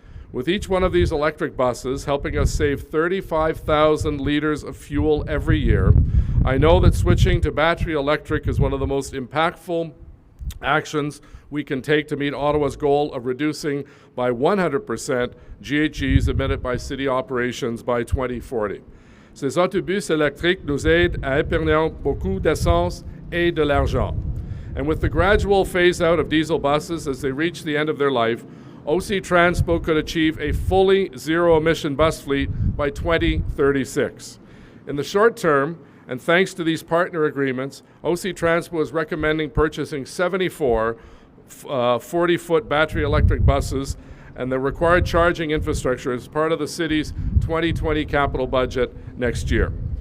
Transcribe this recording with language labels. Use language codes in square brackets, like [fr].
[en] With each one of these electric buses helping us save 35,000 liters of fuel every year, I know that switching to battery electric is one of the most impactful actions we can take to meet Ottawa's goal of reducing by 100% GHGs emitted by city operations by 2040. [fr] Ces autobus électriques nous aident à épargner beaucoup d'essence et de l'argent. [en] And with the gradual phase-out of diesel buses as they reach the end of their life, OC Transpo could achieve a fully zero-emission bus fleet by 2036. In the short term, and thanks to these partner agreements, OC Transpo is recommending purchasing 74 40-foot battery electric buses and the required charging infrastructure as part of the city's 2020 capital budget next year.